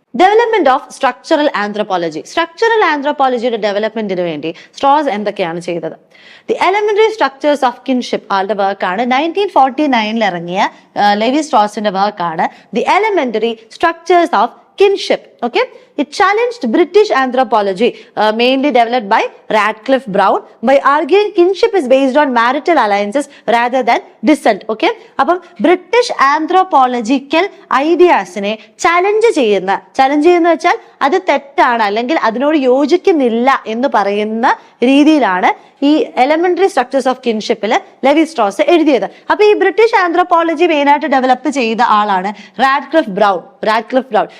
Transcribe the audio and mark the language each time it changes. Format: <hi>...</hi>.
<en>Development of structural anthropology.</en> <ml>Structural ആന്ത്രോപോളജിയുടെ ഡെവലപ്മെന്റിന് വേണ്ടി Straus എന്തൊക്കെയാണ് ചെയ്തത്? The elementary structures of kinship ആളുടെ വർക്കാണ്. 1949 ഇറങ്ങിയ ലെവി സ്ട്രോസിന്റെ വർക്കാണ് the elementary structures of kinship.</ml> <en>Okay, it challenged British anthropology, mainly developed by Radcliffe Brown, by arguing kinship is based on marital alliances rather than descent.</en> <ml>Okay, അപ്പം British anthropological ഐഡിയാസിനെ challenge ചെയ്യുന്ന വെച്ചാൽ അത് തെറ്റാണ് അല്ലെങ്കിൽ അതിനോട് യോജിക്കുന്നില്ല എന്ന് പറയുന്ന രീതിയിലാണ് ഈ elementary structures of കിൻഷിപ്പിൽ levy Straus എഴുതിയത്. അപ്പൊ ഈ ബ്രിട്ടീഷ് ആന്ത്രോപോളജി മെയിനായിട്ട് ഡെവലപ്പ് ചെയ്ത ആളാണ് റാഡ്ക്ലിഫ് ബ്രൗൺ.</ml>